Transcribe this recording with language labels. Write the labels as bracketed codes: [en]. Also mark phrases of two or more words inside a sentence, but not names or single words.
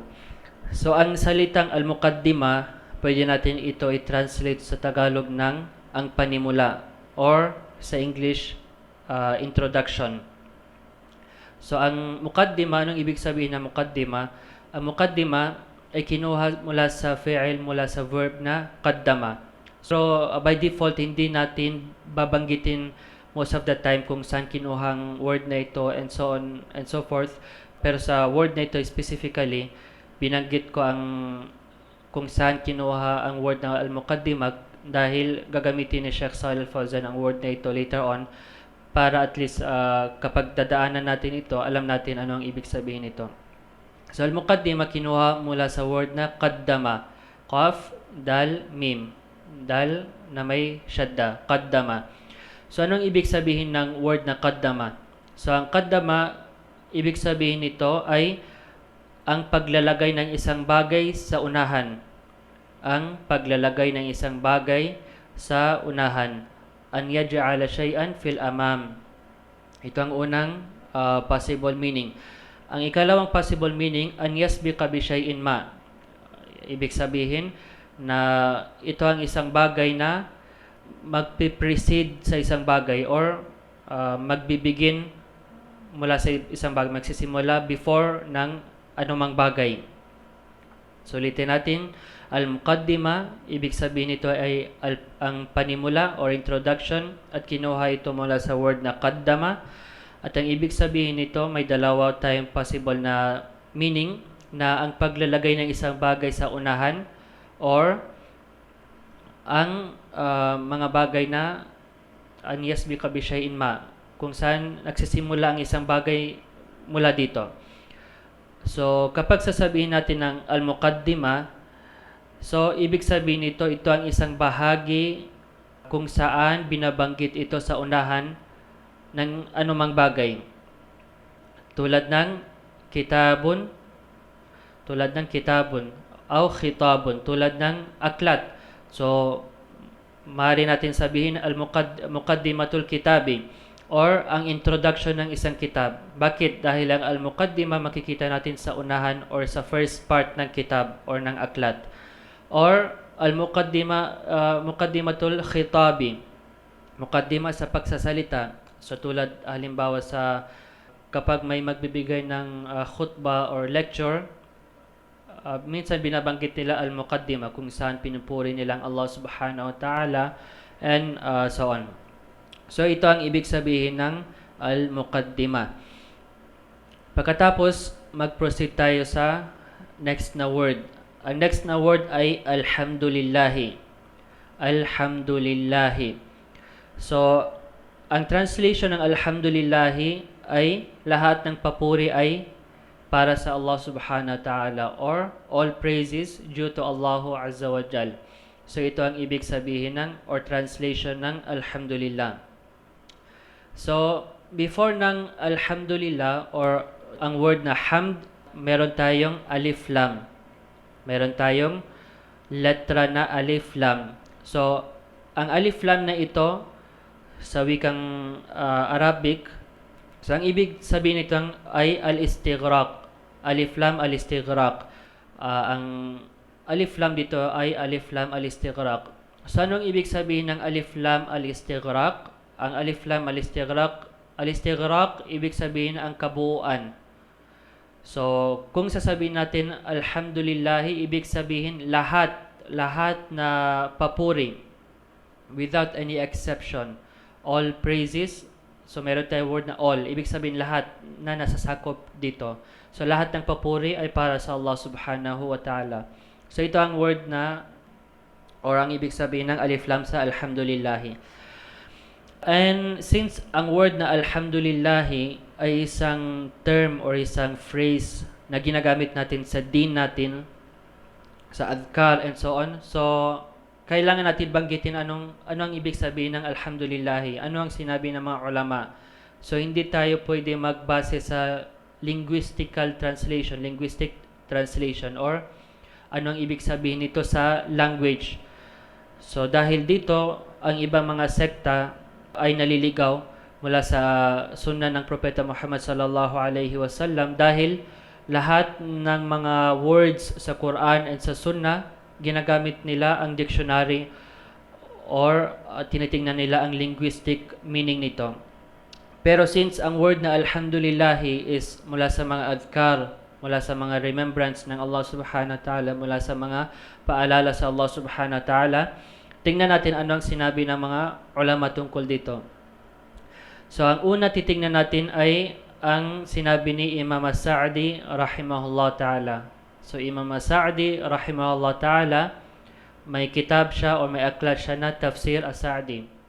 [tl] So, ang salitang Al-Muqaddima, pwede natin ito i-translate sa Tagalog ng ang panimula or sa English, introduction. So, ang mukaddima, anong ibig sabihin ng mukaddima? Ang mukaddima ay kinuha mula sa fi'il, mula sa verb na qaddama. So, [en] by default, [tl] hindi natin babanggitin [en] most of the time [tl] kung saan kinuhang word na ito [en] and so on and so forth. [tl] Pero sa word na ito specifically, binanggit ko kung saan kinuha ang word na al-muqaddima dahil gagamitin ni Sheikh Shalih Al-Fawzan ang word na ito [en] later on [tl] para at least kapag dadaanan natin ito, alam natin ano ang ibig sabihin nito. So, al-muqaddima kinuha mula sa word na qaddama. [ar] قاف، دال، ميم. [tl] dal na may shadda, qaddama. So anong ibig sabihin ng word na qaddama? So ang qaddama, ibig sabihin nito ay ang paglalagay ng isang bagay sa unahan. Ang paglalagay ng isang bagay sa unahan. [ar] أن يجعل شيئا في الأمام. [tl] Ito ang unang [en] possible meaning. [tl] Ang ikalawang [en] possible meaning, [ar] أن يسبق بشيء ما. [tl] Ibig sabihin na ito ang isang bagay na magpi-precede sa isang bagay or magbibigin mula sa isang bagay, magsisimula before ng anumang bagay. So ulitin natin, al-muqaddima, ibig sabihin nito ay ang panimula or introduction at kinuha ito mula sa word na qaddama. At ang ibig sabihin nito, may dalawa tayong possible na meaning na ang paglalagay ng isang bagay sa unahan or ang mga bagay na [ar] أن يسبق بشيء ما, [tl] kung saan nagsisimula ang isang bagay mula dito. So kapag sasabihin natin ng al-muqaddima, so ibig sabihin nito, ito ang isang bahagi kung saan binabanggit ito sa unahan ng anumang bagay. Tulad ng kitabun, o khitabun, tulad ng aklat. So maaari natin sabihin [ar] المقدمة الكتاب [tl] or ang introduction ng isang kitab. Bakit? Dahil ang al-muqaddima makikita natin sa unahan or sa first part ng kitab or ng aklat. Or [ar] مقدمة الخطاب, [tl] muqaddima sa pagsasalita. So tulad halimbawa sa kapag may magbibigay ng khutbah or lecture, minsan binabanggit nila al-muqaddima kung saan pinupuri nilang [ar] الله سبحانه وتعالى [en] and so on. [tl] So ito ang ibig sabihin ng al-muqaddima. Pagkatapos, mag-proceed tayo sa next na word. Ang next na word ay alhamdulillahi. [ar] الحمد لله. [tl] So ang translation ng alhamdulillahi ay lahat ng papuri ay para sa [ar] الله سبحانه وتعالى [tl] or [en] all praises due to Allah [ar] عز وجل. [tl] So ito ang ibig sabihin ng or translation ng alhamdulillah. So before ng alhamdulillah or ang word na hamd, meron tayong [ar] ألف لام. [tl] Meron tayong letra na [ar] ألف لام. [tl] So ang [ar] ألف لام [tl] na ito sa wikang Arabic, so ang ibig sabihin nito ay al-istighraq. [ar] ألف لام الاستغراق. [tl] Ang alif lam dito ay [ar] ألف لام الاستغراق. [tl] So anong ibig sabihin ng [ar] ألف لام الاستغراق? [tl] Ang [ar] ألف لام الاستغراق, [tl] ibig sabihin ang kabuuan. So kung sasabihin natin alhamdulillahi, ibig sabihin lahat na papuri [en] without any exception. [tl] All praises, so meron tayong word na all, ibig sabihin lahat na nasasakop dito. So lahat ng papuri ay para sa [ar] الله سبحانه وتعالى. [tl] So ito ang word na or ang ibig sabihin ng [ar] ألف لام [tl] sa alhamdulillahi. And since ang word na alhamdulillahi ay isang term or isang phrase na ginagamit natin sa din natin, sa adhkar [en] and so on, [tl] so kailangan natin banggitin ano ang ibig sabihin ng alhamdulillahi, ano ang sinabi ng mga ulama. So hindi tayo pwede magbase sa [en] linguistic translation [tl] or ano ang ibig sabihin nito sa language. So dahil dito, ang ibang mga sekta ay naliligaw mula sa sunnah ng Propeta Muhammad [ar] صلى الله عليه وسلم [tl] dahil lahat ng mga words sa Quran and sa sunnah ginagamit nila ang dictionary or tinitingnan nila ang [en] linguistic meaning [tl] nito. Pero since ang word na alhamdulillahi is mula sa mga adhkar, mula sa mga remembrance ng [ar] الله سبحانه وتعالى, [tl] mula sa mga paalala sa [ar] الله سبحانه وتعالى, [tl] tingnan natin ano ang sinabi ng mga ulama tungkol dito. So ang una titingnan natin ay ang sinabi ni Imam As-Sa'di [ar] رحمه الله تعالى. [tl] So Imam As-Sa'di [ar] رحمه الله تعالى, [tl] may kitab siya o may aklat siya na Tafsir As-Sa'di.